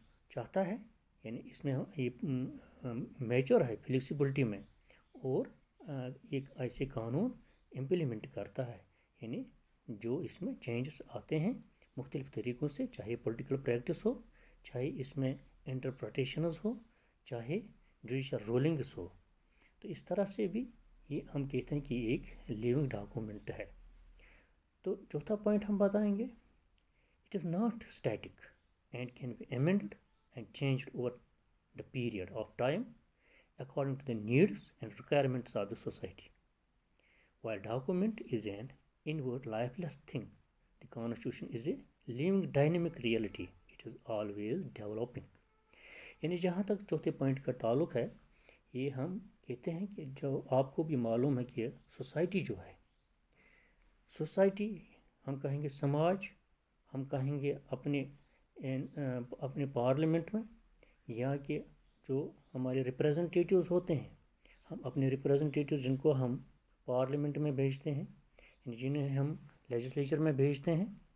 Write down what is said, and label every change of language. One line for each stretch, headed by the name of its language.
Urdu: چاہتا ہے، یعنی اس میں یہ میچور ہے فلیکسیبلٹی میں، اور ایک ایسے قانون امپلیمنٹ کرتا ہے، یعنی جو اس میں چینجز آتے ہیں مختلف طریقوں سے، چاہے پولیٹیکل پریکٹس ہو، چاہے اس میں انٹرپریٹیشنز ہو، چاہے جوڈیشل رولنگس ہو، تو اس طرح سے بھی یہ ہم کہتے ہیں کہ یہ ایک لیونگ ڈاکومنٹ ہے۔ تو چوتھا پوائنٹ ہم بتائیں گے،
English: It is not static and can be amended and changed over the period of time according to the needs and requirements of the society. While document is an inward lifeless thing, the constitution is a living dynamic reality. It is always developing.
Urdu: یعنی جہاں تک چوتھے point کا تعلق ہے، یہ ہم کہتے ہیں کہ جو آپ کو بھی معلوم ہے کہ سوسائٹی جو ہے، سوسائٹی ہم کہیں گے سماج، ہم کہیں گے اپنے پارلیمنٹ میں، یا کہ جو ہمارے ریپریزنٹیٹیوز ہوتے ہیں، ہم اپنے ریپریزنٹیٹیوز جن کو ہم پارلیمنٹ میں بھیجتے ہیں، جنہیں ہم لیجسلیچر میں بھیجتے ہیں،